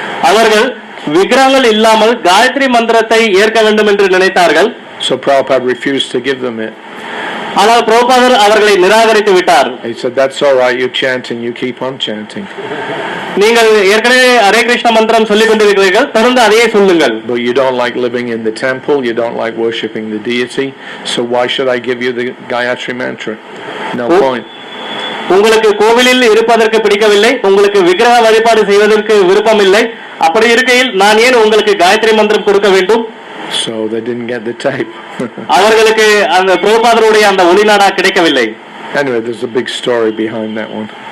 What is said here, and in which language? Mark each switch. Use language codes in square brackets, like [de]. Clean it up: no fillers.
[ta] அவர்கள் விக்கிரகங்கள் இல்லாமல் காயத்ரி மந்திரத்தை ஏற்க வேண்டும் என்று நினைத்தார்கள். [en] So Prabhupada refused to give them it. [ta] ஆனால் பிரபுபாதர் அவர்களை நிராகரித்து விட்டார். [en] He said, that's all right, you're chanting, you keep on chanting. [ta] நீங்கள் ஏற்கனவே ஹரே கிருஷ்ண மந்திரம் சொல்லிக் கொண்டிருக்கிறீர்கள், தொடர்ந்து அதையே சொல்லுங்கள். [en] But you don't like living in the temple, you don't like worshipping the deity, so why should I give you the Gayatri mantra? No point. [ta] உங்களுக்கு கோவிலில் இருப்பதற்கு பிடிக்கவில்லை, உங்களுக்கு விக்கிரக வழிபாடு செய்வதற்கு விருப்பம் இல்லை, அப்படி இருக்கையில் நான் ஏன் உங்களுக்கு காயத்ரி மந்திரம் கொடுக்க வேண்டும்? [en] So they didn't get the tape. [ta] அவர்களுக்கு அந்த பிரபுபாதருடைய அந்த ஒளிநாடா கிடைக்கவில்லை. [en] Anyway, there's a big story behind that one.